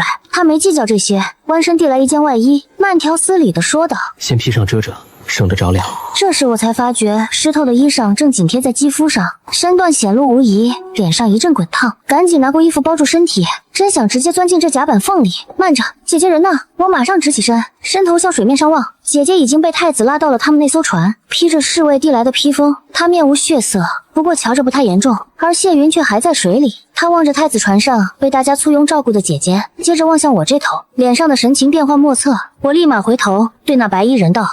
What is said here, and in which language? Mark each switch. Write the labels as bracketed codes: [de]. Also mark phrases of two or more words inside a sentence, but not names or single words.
[zh] 他沒計較這些，彎身遞來一件外衣，慢條斯理地說道：“ 先披上遮遮，省得着凉。” 這時我才發覺濕透的衣裳正緊貼在肌膚上，身段顯露無遺，臉上一陣滾燙，趕緊拿過衣服包住身體，真想直接鑽進這甲板縫裡。慢着，姐姐人呢？我馬上直起身，伸頭向水面上望，姐姐已经被太子拉到了他们那艘船，披着侍卫递来的披风，她面无血色，不过瞧着不太严重，而謝雲卻還在水裡。她望着太子船上被大家簇擁照顧的姐姐，接着望向我這頭，臉上的神情變幻莫測。我立馬回頭對那白衣人道：“